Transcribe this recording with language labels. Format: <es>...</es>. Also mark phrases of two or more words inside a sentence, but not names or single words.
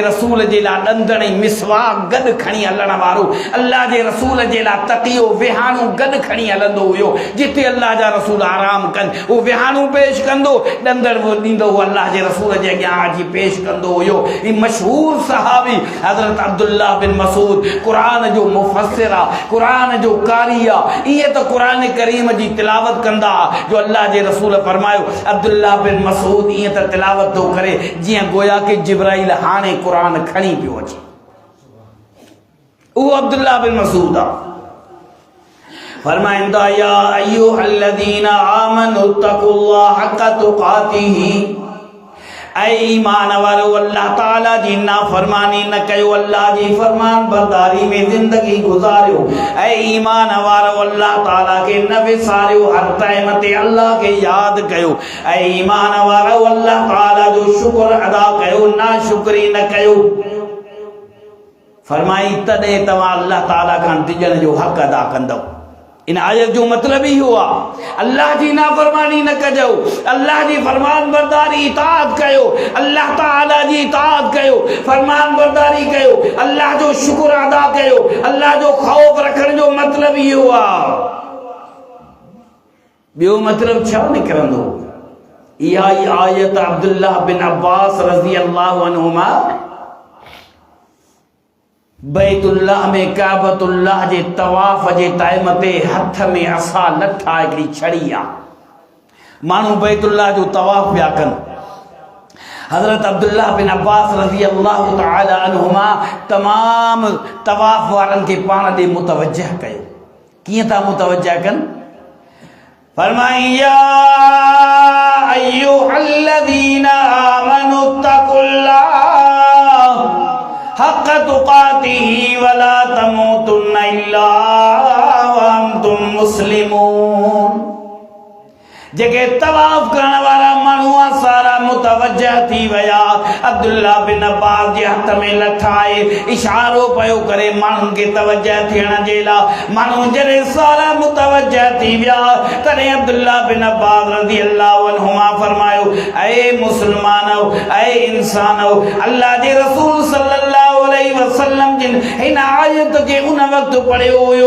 <sd>रसूल जे लाइ ॾंदड़ ऐं मिसवाक गॾु खणी हलण वारो अल्लाह जे रसूल जे लाइ तकियो विहाणो गॾु खणी हलंदो हुयो जिते अल्लाह जा रसूल आराम कनि उहो विहाणो पेश कंदो ॾंदड़ ॾींदो हुओ अल्लाह जे रसूल जे अॻियां अची पेश कंदो हुयो ही मशहूर सहाबी हज़रत अब्दुल्लाह बिन मसूद क़ुरान जो मुफ़स्सिर क़ुरान जो ये तो कुरान करीम जी तिलावत कंदा जो अल्लाह जे रसूल फरमायो अब्दुल्लाह बिन मसूद ये तो तिलावत तो करे जियां गोया के जिब्राइल हाने कुरान खणी पियो अचे वो अब्दुल्लाह बिन मसूद फरमाइंदा</sd> <ar>يا أيها الذين آمنوا اتقوا الله حق تقاته</ar> <sd>ऐ ईमान वारो अल्लाह ताला जी नाफरमानी न कयो अल्लाह जी फरमान बरदारी में जिंदगी गुजारियो ऐ ईमान वारो अल्लाह ताला के न विसारियो हर टाइम ते अल्लाह के याद कयो ऐ ईमान वारो अल्लाह ताला जो शुक्र अदा कयो ना शुक्री न कयो फरमाई तदे तवा अल्लाह ताला का डिजण जो हक अदा कंदो इन आयत जो मतलब ही हुआ अल्लाह जी नाफरमानी न कजो अल्लाह जी फरमान बरदारी इताअत कयो अल्लाह ताला जी इताअत कयो फरमान बरदारी कयो अल्लाह जो शुक्र अदा कयो अल्लाह जो खौफ रखण जो मतलब ही हुआ बियो मतलब छा निकरंदो इहा ही आयत अब्दुल्लाह बिन अब्बास</sd> <ar>رضي الله عنهما</ar> <sd>बैतुल्लाह में काबतुल्लाह जे तवाफ जे टाइम ते हथ में असा लठा हिकिड़ी छड़ी आहे माण्हू बैतुल्लाह जो तवाफ पिया कनि हज़रत अब्दुल्लाह बिन अब्बास</sd> <ar>رضي الله تعالى عنهما</ar> <sd>तमाम तवाफ वारनि खे पाण ॾे मुतवजह कयो कीअं था मुतवजह कनि फरमाई</sd> <ar>يا أيها الذين آمنوا اتقوا الله حق تقاته ولا تموتن إلا وأنتم مسلمون.</ar> <sd>जेके तवाफ करण वारा माण्हू सारा मुतवज्जह थी वया। अब्दुल्ला बिन अब्बास जे हथ में लठाए इशारो पयो करे माण्हुनि खे तवज्जह थियण जे लाइ। माण्हू जॾहिं सारा मुतवज्जह थी विया तॾहिं अब्दुल्ला बिन अब्बास</sd> <ar>رضي الله عنهما</ar> <sd>फरमायो, ऐ मुस्लमानो, ऐ इंसानो, अल्लाह जे रसूल</sd> <ar>صلى الله عليه وسلم</ar> <sd>जिन हिन आयत खे उन वक़्तु पढ़ियो हुयो।</sd>